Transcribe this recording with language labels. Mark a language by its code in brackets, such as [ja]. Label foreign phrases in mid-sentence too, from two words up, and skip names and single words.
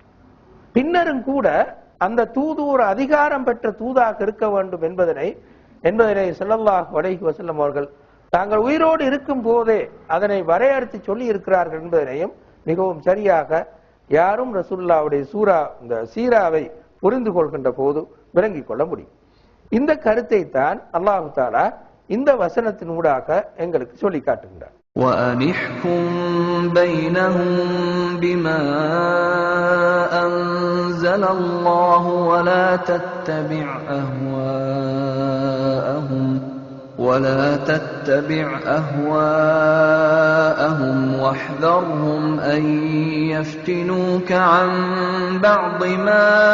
[ta] பின்னரும் கூட அந்த தூது ஒரு அதிகாரம் பெற்ற தூதாக இருக்க வேண்டும் என்பதனை [ar] صلى الله عليه وسلم [ta] அவர்கள் தாங்கள் உயிரோடு இருக்கும் போதே அதனை வரையறுத்து சொல்லி இருக்கிறார்கள் என்பதனையும் மிகவும் சரியாக யாரும் ரசூலுல்லாஹ்வுடைய இந்த சீராவை புரிந்து கொள்கின்ற போது விளங்கிக் கொள்ள முடியும். இந்த கருத்தை தான் [ar] الله تعالى [ta] இந்த வசனத்தின் ஊடாக எங்களுக்கு சொல்லி காட்டுகின்றார். [ar] وَأَنِحْكُمْ بَيْنَهُمْ بِمَا أَنزَلَ اللَّهُ وَلَا تَتَّبِعْ أَهْوَاءَهُمْ وَاحْذَرْهُمْ أَن يَفْتِنُوكَ عَن بَعْضِ مَا